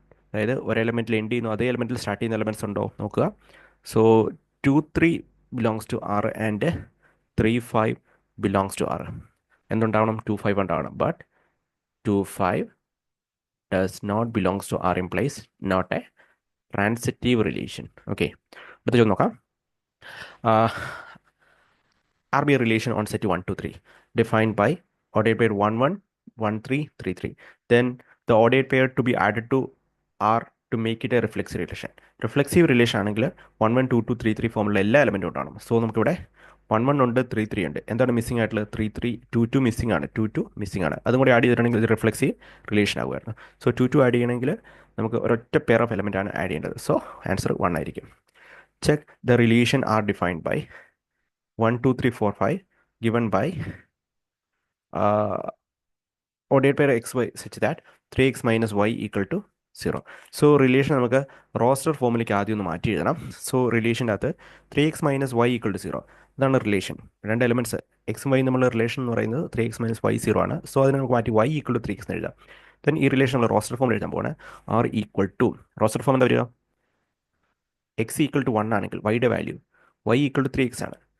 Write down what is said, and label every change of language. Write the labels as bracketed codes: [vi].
[ml] അതായത് ഒരു എലമെൻറ്റിൽ എൻഡ് ചെയ്യുന്നു, അതേ എലമെൻറ്റിൽ സ്റ്റാർട്ട് ചെയ്യുന്ന എലമെൻറ്റ്സ് ഉണ്ടോ നോക്കുക. [en] so 2 3 belongs to R [ml] and 3 5 belongs to R. എന്തുണ്ടാവണം? 2 5 ഉണ്ടാവണം. [en] But 2 5 does not belongs to R implies not a transitive relation. [ml] Okay. അടുത്ത ചോദ്യം നോക്കാം. [en] RBA relation on set 1 2 3 defined by ordered pair 1 1 1 3 3 3. Then the ordered pair to be added to R to make it a reflexive relation. [ml] Reflexive relation ആണെങ്കിൽ 1 1 2 2 3 3 ഫോമിലുള്ള എല്ലാ എലമെൻറ്റും ഉണ്ടാവണം. So നമുക്കിവിടെ 1 1 ഉണ്ട്, 3 3 ഉണ്ട്. എന്താണ് മിസ്സിംഗ് ആയിട്ടുള്ളത്? 3 3 2 2 മിസ്സിംഗ് ആണ്. 2 2 മിസ്സിംഗ് ആണ്. അതും കൂടി ആഡ് ചെയ്തിട്ടുണ്ടെങ്കിൽ ഇത് റിഫ്ലെക്സീവ് റിലേഷൻ ആകുമായിരുന്നു. സോ 2 2 ആഡ് ചെയ്യണമെങ്കിൽ നമുക്ക് ഒരൊറ്റ പെയർ ഓഫ് എലമെൻ്റ് ആണ് ആഡ് ചെയ്യേണ്ടത്. സോ ആൻസർ 1 ആയിരിക്കും. [en] Check the relation are defined by 1 2 3 4 5 given by ordered pair xy such that 3x minus y equal to 0. [ml] So relation നമുക്ക് roster ഫോമിലേക്ക് ആദ്യം ഒന്ന് മാറ്റി എഴുതണം. സോ റിലേഷൻ്റെ അകത്ത് 3x minus Y equal to 0. ഇതാണ് റിലേഷൻ. രണ്ട് എലമെൻറ്റ്സ് എക്സും വൈ നമ്മൾ റിലേഷൻ എന്ന് പറയുന്നത് 3x മൈനസ് വൈ 0 ആണ്. സോ അതിനെ നമുക്ക് മാറ്റി y ഈക്വൽ ടു 3x എന്ന് എഴുതാം. ദെൻ ഈ റിലേഷൻ നമ്മൾ റോസ്റ്റർ ഫോമിൽ എഴുതാൻ പോവാണ്. R equal to roster form എന്താ വരിക? എക്സ് ഈക്വൽ ടു 1 ആണെങ്കിൽ വൈയുടെ value y equal to 3x ആണ്.